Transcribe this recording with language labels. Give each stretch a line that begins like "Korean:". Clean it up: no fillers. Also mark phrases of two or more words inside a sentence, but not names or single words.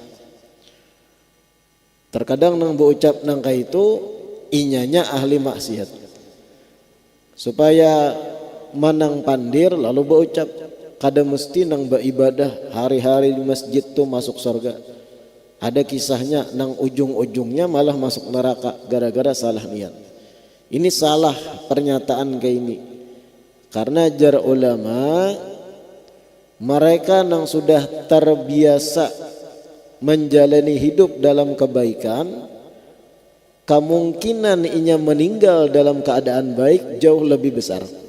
Banjar: Terkadang nang berucap nang itu inyanya ahli maksiat. Supaya manang pandir lalu berucap kada mesti nang beribadah hari-hari di masjid tu masuk surga. Ada kisahnya nang ujung-ujungnya malah masuk neraka gara-gara salah niat.
Indonesian: Ini salah pernyataan kayak ini. Karena jar ulama mereka nang sudah terbiasa menjalani hidup dalam kebaikan, kemungkinan inya meninggal dalam keadaan baik jauh lebih besar.